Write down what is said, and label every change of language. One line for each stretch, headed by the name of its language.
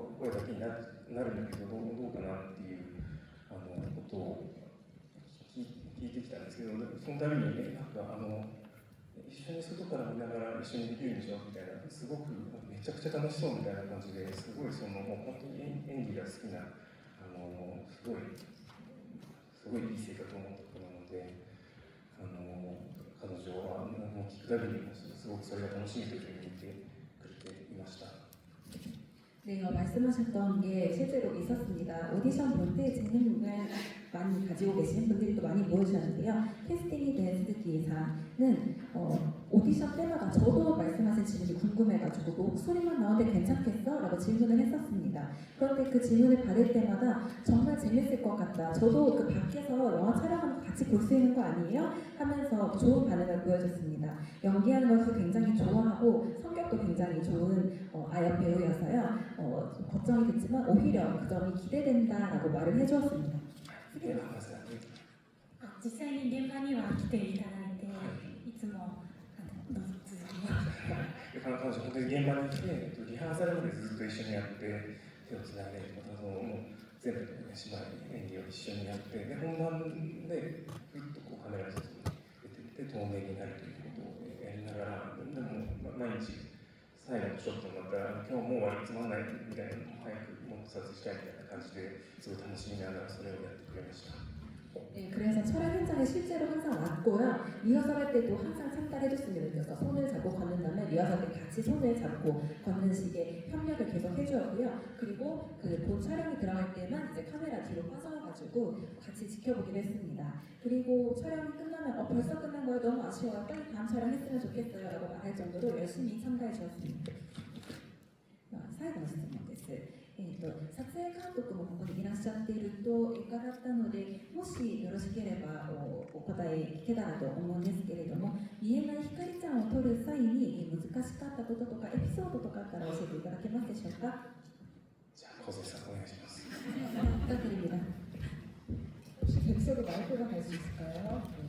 Japanese: だけになるんだけどどうかなっていうことを聞いてきたんですけど、そのたびに一緒に外から見ながら一緒にできるんでしょみたいな、すごくめちゃくちゃ楽しそうみたいな感じで、すごいもう本当に演技が好きなすごいいい性格を持った子なので、彼女はもう聞くたびにすごくそれが楽しみというふうに言ってくれていました。
Korean: 네, 말씀하셨던 게 실제로 있었습니다. 오디션 볼 때 재능을 많이 가지고 계시는 분들이 또 많이 모여주셨는데요. 캐스팅이 된 스즈키상은 오디션 때마다 저도 말씀하신 질문이 궁금해가지고 너 목소리만 나오는데 괜찮겠어? 라고 질문을 했었습니다. 그런데 그 질문을 받을 때마다 정말 재밌을 것 같다. 저도 그 밖에서 영화 촬영하는 거 같이 볼 수 있는 거 아니에요? 하면서 좋은 반응을 보여줬습니다. 연기하는 것을 굉장히 좋아하고 성격도 굉장히 좋은 아역 배우여서요. 좀 걱정이 됐지만 오히려 그 점이 기대된다라고 말을 해주었습니다.
Japanese: ではまずは実際に現場には来ていただいて、いつもどうぞ続きを。彼女、本当に現場に来て、リハーサルまでずっと一緒にやって、手をつないで、またもう全部、芝居、演技を一緒にやって、で本番でぐっとこうカメラの外に出ていって、透明になるということをやりながら、でも毎日、最後のショットになったら、今日もう終わりつまんないみたいな、早くもっと撮影したいみたいな感じですごい楽しみながらそれをやってくれました。
Korean: 네, 그래서 촬영 현장에 실제로 항상 왔고요. 리허설 할 때도 항상 참가해줬으면 그래서 손을 잡고 걷는 다음에 리허설 때 같이 손을 잡고 걷는 식의 협력을 계속 해주었고요. 그리고 그 본 촬영이 들어갈 때만 이제 카메라 뒤로 빠져가지고 같이 지켜보기로 했습니다. 그리고 촬영이 끝나면 벌써 끝난 거예요. 너무 아쉬워요. 빨리 다음 촬영 했으면 좋겠어요. 라고 말할 정도로 열심히 참가해 주었습니다.
Japanese: 最後の質問です。撮影監督もここにいらっしゃっていると伺ったので、もしよろしければお答え聞けたらと思うんですけれども、見えないひかりちゃんを撮る際に難しかったこととかエピソードとかあったら教えていただけますでしょうか。じゃあ小杉さんお願いします。
Korean: 부탁드립니다. 혹시 객석에 마이크가 갈 수 있을까요?